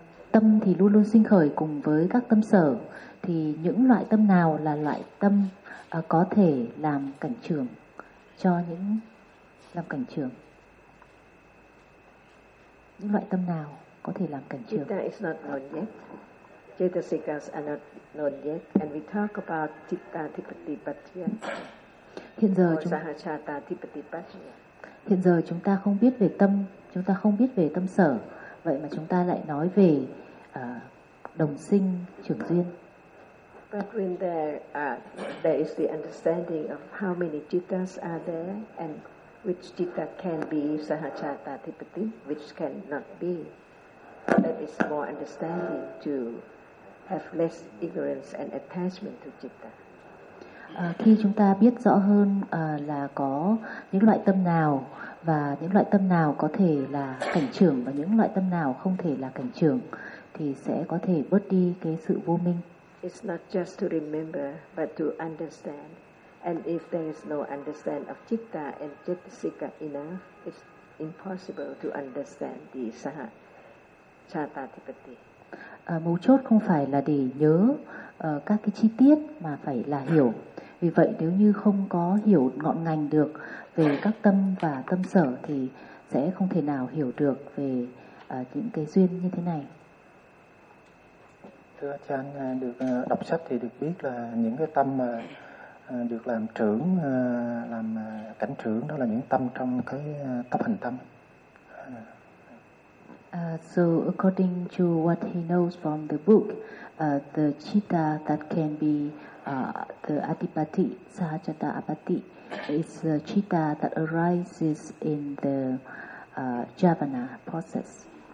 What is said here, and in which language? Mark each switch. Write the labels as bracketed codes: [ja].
[vi] Tâm thì luôn luôn sinh khởi cùng với các tâm sở, thì những loại tâm nào là loại tâm có thể làm cảnh trưởng cho những làm cảnh trưởng? Những loại tâm nào có thể làm cảnh trưởng? [en] Citta is not known yet. Cetasikas are not known yet. And we talk about citta adipati pachaya. [vi] Hiện giờ [pi] sahachata adipati pachaya. [vi] Hiện giờ chúng ta không biết về tâm, chúng ta không biết về tâm sở, vậy mà chúng ta lại nói về đồng sinh trưởng duyên. [en] But when there is the understanding of how many cittas are there and which citta can be sahachata adipati, which cannot be, that is more understanding to have less ignorance and attachment to citta. [vi] Khi chúng ta biết rõ hơn là có những loại tâm nào, và những loại tâm nào có thể là cảnh trưởng và những loại tâm nào không thể là cảnh trưởng, thì sẽ có thể bớt đi cái sự vô minh. [en] It's not just to remember but to understand. And if there is no understanding of citta and cetasika enough, it's impossible to understand the sahachata adipati. [vi] Mấu chốt không phải là để nhớ các cái chi tiết, mà phải là hiểu. Vì vậy nếu như không có hiểu ngọn ngành được về các tâm và tâm sở, thì sẽ không thể nào hiểu được về những cái duyên như thế này. Thưa cha, được đọc sách thì được biết là những cái tâm mà được làm trưởng, làm cảnh trưởng, đó là những tâm trong cái tập hành tâm. [en] So according to what he knows from the book, the citta that can be the adipati, sahachata apati, is the citta that arises in the javana process.